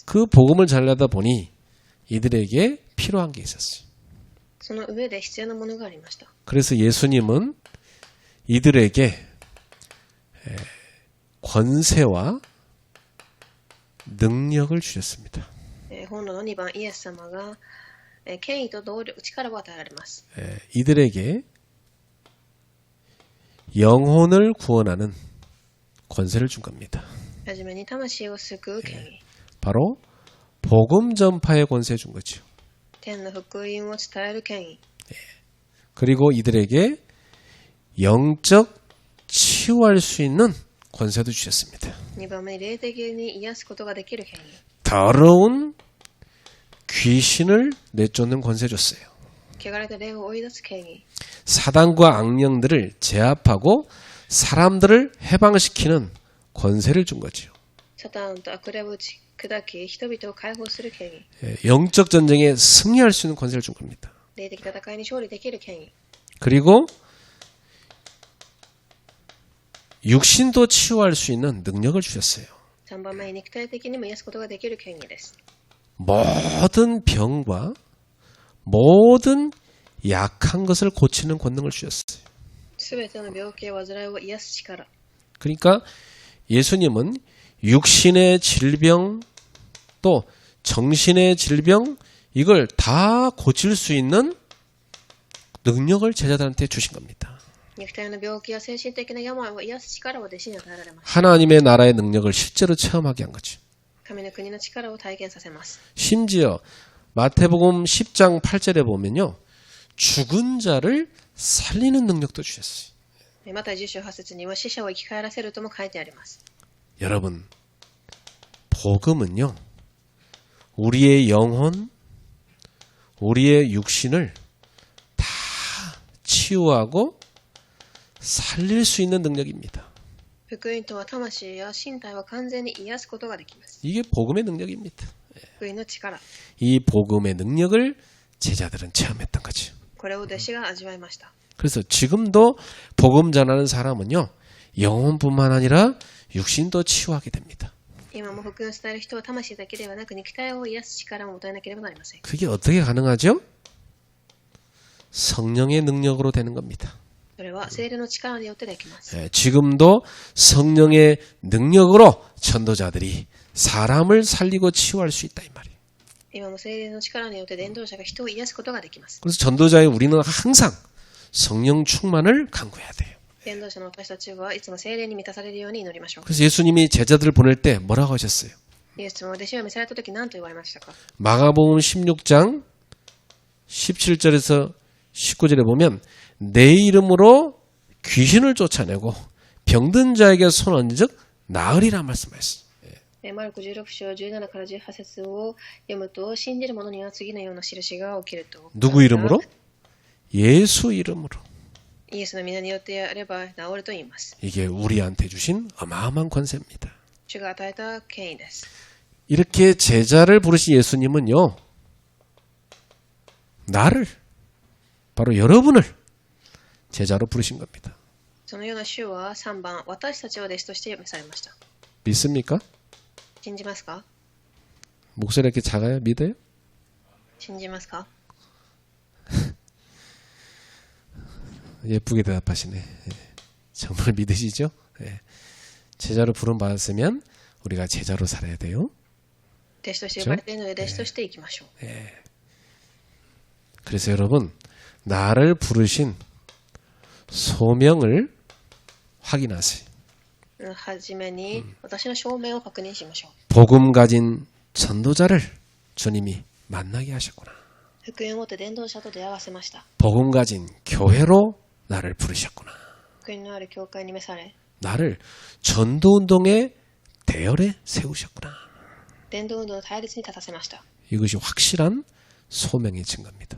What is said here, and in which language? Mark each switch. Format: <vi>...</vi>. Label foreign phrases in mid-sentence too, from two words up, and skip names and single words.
<ko>그 복음을 전하다 보니 이들에게 필요한 게 있었어요.</ko> <ja>その上で必要なものがありました。</ja> <ko>그래서 예수님은 이들에게 권세와 능력을 주셨습니다.</ko> <ja>本論の2番、イエス様が権威と動力、力を与えられます。</ja> <ko>이들에게 영혼을 구원하는 권세를 준 겁니다.</ko> <ja>はじめに魂を救う権威。</ja> <ko>바로 복음 전파의 권세 준 거죠.</ko> <ja>天の福音を伝える権威。</ja> <ko>그리고 이들에게 영적 치유할 수 있는 권세도 주셨습니다.</ko> <ja>2 番目に霊的に癒すことができる権威。</ja> <ko>더러운 귀신을 내쫓는 권세 줬어요.</ko> <ja>汚れた霊を追い出す権威。</ja> <ko>사단과 악령들을 제압하고 사람들을 해방시키는 권세를 준 거죠.</ko> <ja>サタンと悪霊を打ち砕き、人々を解放する権威。</ja> <ko>영적 전쟁에 승리할 수 있는 권세를 준 겁니다.</ko> <ja>霊的戦いに勝利できる権威。</ja> <ko>그리고 육신도 치유할 수 있는 능력을 주셨어요.</ko> <ja>3 番目に肉体的にも癒すことができる権威です。</ja> <ko>모든 병과 모든 약한 것을 고치는 권능을 주셨어요.</ko> <ja>すべての病気や患いを癒す力。</ja> <ko>그러니까 예수님은 육신의 질병 또 정신의 질병 이걸 다 고칠 수 있는 능력을 제자들한테 주신 겁니다.</ko> <ja>肉体の病気や精神的な病を癒す力を弟子に与えられます。</ja> <ko>하나님의 나라의 능력을 실제로 체험하게 한 거죠.</ko> <ja>神の国の力を体験させます。</ja> <ko>심지어 마태복음 10장 8절에 보면요. 죽은 자를 살리는 능력도 주셨어요.</ko> <ja>また10章8節には死者を生き返らせるとも書いてあります。</ja> <ko>여러분, 복음은요. 우리의 영혼, 우리의 육신을 다 치유하고 살릴 수 있는 능력입니다.</ko> <ja>福音とは魂や身体を完全に癒すことができます。</ja> <ko>이게 복음의 능력입니다.</ko> <ja>福音の力。</ja> <ko>이 복음의 능력을 제자들은 체험했던 거죠.</ko> <ja>これを弟子が味わいました。</ja> <ko>그래서 지금도 복음 전하는 사람은요. 영혼뿐만 아니라 육신도 치유하게 됩니다.</ko> <ja>今も福音を伝える人は魂だけではなく肉体を癒す力を持たなければなりません。</ja> <ko>그게 어떻게 가능하죠? 성령의 능력으로 되는 겁니다.</ko> <ja>それは聖霊の力によってできます。</ja> <ko>지금도 성령의 능력으로 전도자들이 사람을 살리고 치유할 수 있다 이 말이에요.</ko> <ja>今も聖霊の力によって伝道者が人を癒すことができます。</ja> <ko>그래서 전도자의 우리는 항상 성령 충만을 간구해야 돼요.</ko> <ja>伝道者の私たちはいつも聖霊に満たされるように祈りましょう。</ja> <ko>그래서 예수님이 제자들을 보낼 때 뭐라고 하셨어요?</ko> <ja>イエス様は弟子を召されたとき何と言われましたか？</ja> <ko>마가복음 16장 17절에서 19절에 보면 내 이름으로 귀신을 쫓아내고 병든 자에게 손 얹은 즉 나으리라 말씀하셨어요.</ko> <ja>マルコ16章17から18節を読むと信じる者には次のような印が起きると。</ja> <ko>누구 이름으로? 예수 이름으로.</ko> <ja>イエスの皆によってやれば治ると言います。</ja> <ko>이게 우리한테 주신 어마어마한 권세입니다.</ko> <ja>主が与えた権威です。</ja> <ko>이렇게 제자를 부르신 예수님은요. 나를 바로 여러분을 제자로 부르신 겁니다.</ko> <ja>そのような主は3番、私たちを弟子として召されました。</ja> <ko>믿습니까?</ko> <ja>信じますか？</ja> <ko>목소리 이렇게 작아요? 믿어요?</ko> <ja>信じますか？</ja> <ko>예쁘게 대답하시네. 예. 정말 믿으시죠? 예. 제자로 부름 받았으면 우리가 제자로 살아야 돼요.</ko> <ja>弟子として呼ばれているので弟子としていきましょう。</ja> <ko>그래서 여러분 나를 부르신 소명을 확인하세요.</ko> <ja>はじめに私の証明を確認しましょう。</ja> <ko>복음 가진 전도자를 주님이 만나게 하셨구나.</ko> <ja>福音を持って伝道者と出会わせました。</ja> <ko>복음 가진 교회로 나를 부르셨구나.</ko> <ja>福音のある教会に召され、</ja> <ko>나를 전도운동의 대열에 세우셨구나.</ko> <ja>伝道運動の対立に立たせました。</ja> <ko>이것이 확실한 소명의 증거입니다.</ko>